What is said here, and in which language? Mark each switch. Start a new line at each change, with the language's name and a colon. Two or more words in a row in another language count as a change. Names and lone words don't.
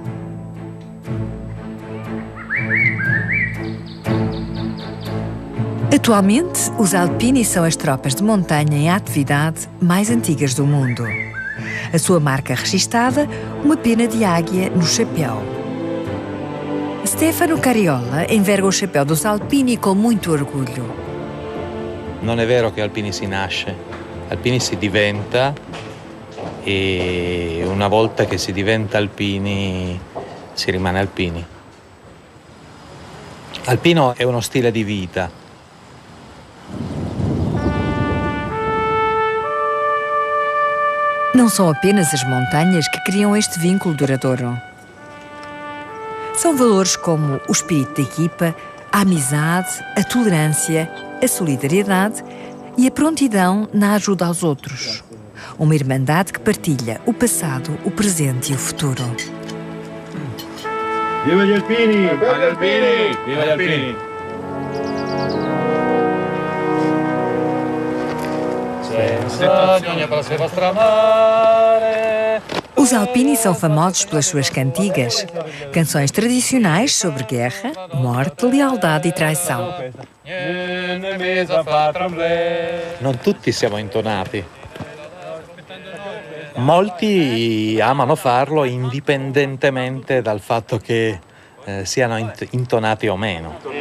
Portuguese: Atualmente, os Alpini são as tropas de montanha em atividade mais antigas do mundo. A sua marca registada, uma pena de águia no chapéu. Stefano Cariola enverga o chapéu dos Alpini com muito orgulho.
Italian: Non è vero che Alpini si nasce, Alpini si diventa e una volta che si diventa Alpini si rimane Alpini. Alpino è uno stile di vita.
Portuguese: Não são apenas as montanhas que criam este vínculo duradouro. São valores como o espírito de equipa, a amizade, a tolerância, a solidariedade e a prontidão na ajuda aos outros. Uma irmandade que partilha o passado, o presente e o futuro.
Italian: Viva gli Alpini! Viva gli Alpini! Viva gli Alpini!
Portuguese: Os Alpini são famosos pelas suas cantigas, canções tradicionais sobre guerra, morte, lealdade e traição.
Italian: Non tutti siamo intonati, Molti amano farlo indipendentemente dal fatto che siano intonati o meno.